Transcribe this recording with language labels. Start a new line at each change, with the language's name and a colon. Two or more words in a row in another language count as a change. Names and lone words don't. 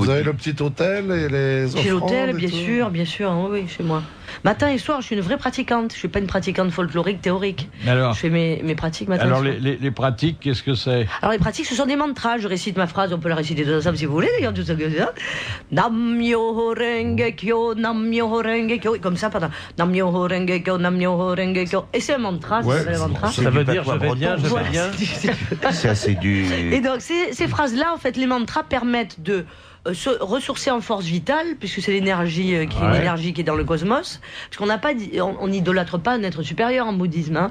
French: Vous avez le petit hôtel et les Chez l'hôtel, offrandes et bien tout sûr, oui, chez moi. Matin et soir, je suis une vraie pratiquante. Je suis pas une pratiquante folklorique, théorique. Alors, je fais mes pratiques matin et alors soir. les pratiques, qu'est-ce que c'est? Alors les pratiques, ce sont des mantras. Je récite ma phrase, on peut la réciter tous ensemble si vous voulez, les gars, tout ça que ça.
Japanese: 南無妙法蓮華経、南無妙法蓮華経.
French: Comme ça, pardon.
Japanese: 南無妙法蓮華経、南無妙法蓮華経.
French: Et c'est un mantra, ça s'appelle un mantra. Ça veut dire je vais bien, je vais bien. Ça, c'est du... Et donc ces phrases-là, en fait, les mantras permettent de se ressourcer en force vitale, puisque c'est l'énergie l'énergie qui est dans le cosmos. Parce qu'on n'a pas, on n'idolâtre pas un être supérieur en bouddhisme, hein.